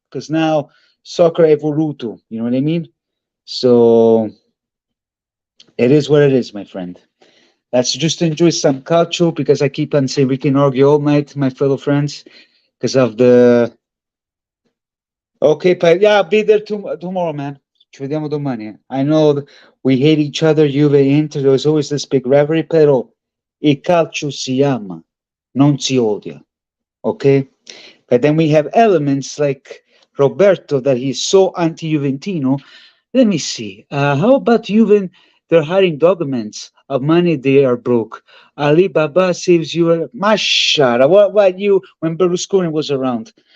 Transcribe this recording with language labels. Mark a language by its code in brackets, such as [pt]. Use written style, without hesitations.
[en] Because now, soccer evoluto. You know what I mean? So, it is what it is, my friend. Let's just enjoy some calcio because I keep on saying we can argue all night, my fellow friends, because of the. Okay, but yeah, I'll be there tomorrow, man. [it] Ci vediamo domani. [en] I know we hate each other, Juve Inter. There's always this big rivalry, [it] però il calcio si ama, non si odia. [en] Okay? But then we have elements like Roberto that he's so anti-Juventino. Let me see. How about Juven? They're hiding documents of money they are broke. Ali Baba saves you. Mashara, what you when Berlusconi was around?